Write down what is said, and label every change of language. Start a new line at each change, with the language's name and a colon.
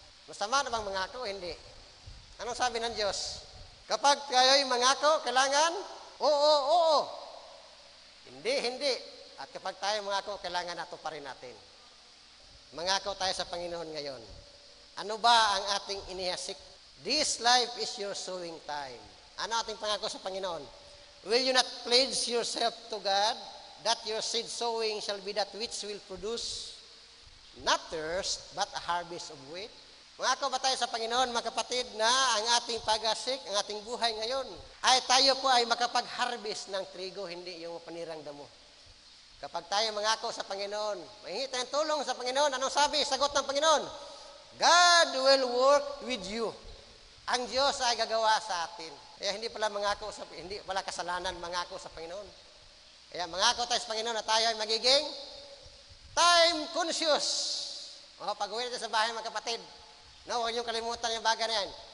Filipino: Masama na bang mangako? Hindi. Anong sabi ng Diyos? Kapag kayo'y mangako, kailangan? Oo. Hindi. At kapag tayo mangako, kailangan nato pa rin natin. Mangako tayo sa Panginoon ngayon. Ano ba ang ating inihasik?
English: This life is your sowing time.
Filipino: Ano ating pangako sa Panginoon?
English: Will you not pledge yourself to God that your seed sowing shall be that which will produce not thirst, but a harvest of wheat?
Filipino: Mangako ba tayo sa Panginoon, mga kapatid, na ang ating pag-asik, ang ating buhay ngayon, ay tayo po ay makapag-harvest ng trigo, hindi yung panirang damo. Kapag tayo mangako sa Panginoon, mahingi tayong tulong sa Panginoon, anong sabi? Sagot ng Panginoon,
English: God will work with you.
Filipino: Ang Diyos ay gagawa sa atin. Kaya hindi pala kasalanan mangako sa Panginoon. Kaya mangako tayo sa Panginoon na tayo ay magiging time conscious. Pag-uwi natin sa bahay, mga kapatid, huwag niyong kalimutan yung bagay na yan.